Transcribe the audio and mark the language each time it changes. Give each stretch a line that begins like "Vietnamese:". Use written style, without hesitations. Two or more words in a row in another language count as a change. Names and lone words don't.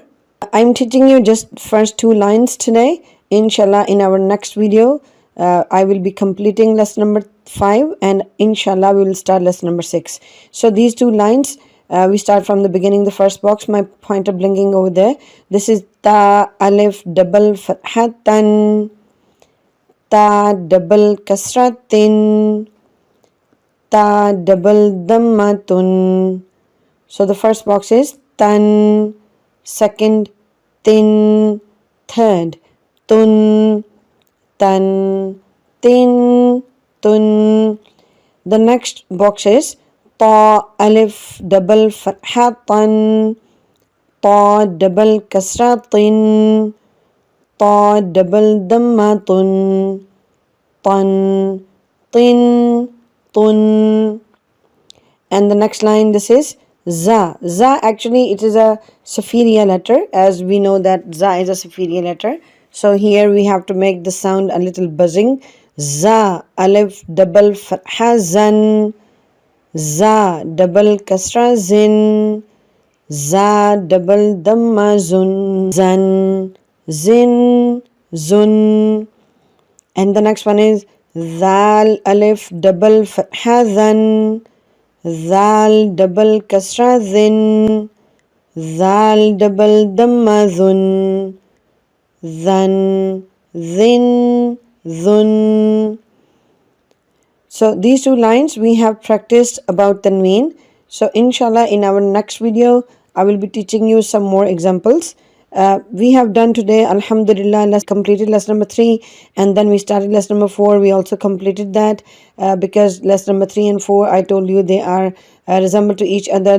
English: I'm teaching you just first 2 lines today. Inshallah, in our next video, I will be completing lesson number 5, and inshallah we will start lesson number 6. So these 2 lines, we start from the beginning, the first box, my pointer blinking over there. This is ta alif double fathatan, ta double kasratin, ta double dhammatun. So the first box is tan, second tin, third tun, tan, tin, tun. The next box is ta alif double fatha tan, ta double kasra tin, ta double dhamma tun, tan, tin, tun. And the next line, this is za. Za, actually it is a superior letter, as we know that za is a superior letter. So here we have to make the sound a little buzzing. Za alif double fatha zan, za double kasra zin, za double dhamma zun, zan, zin, zun. And the next one is zal alif double fatha zan, zal double kasra zin, zal double dhamma zun, zan, zin, zun. So these 2 lines we have practiced about tanween. So inshallah in our next video I will be teaching you some more examples. We have done today, alhamdulillah, completed lesson number 3, and then we started lesson number 4. We also completed that because lesson number 3 and 4, I told you they are resemble to each other.